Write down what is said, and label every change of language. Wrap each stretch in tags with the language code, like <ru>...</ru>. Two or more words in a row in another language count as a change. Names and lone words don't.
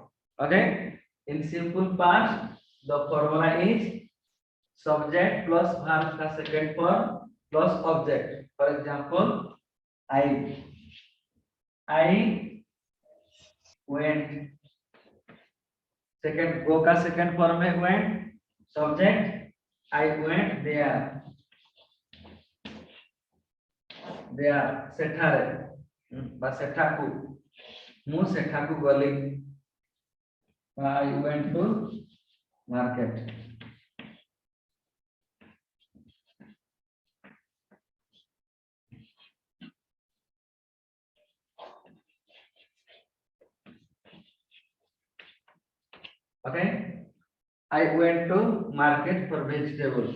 <en>Okay, in simple past the formula is subject plus verb का second form plus object. For example, I went, second go का second form है went, subject I went there</en> <or>ସେଠାରେ ବା ସେଠାକୁ, ମୁଁ ସେଠାକୁ ଗଲି,</or> <en>I went to market. Okay, I went to market for vegetables.</en>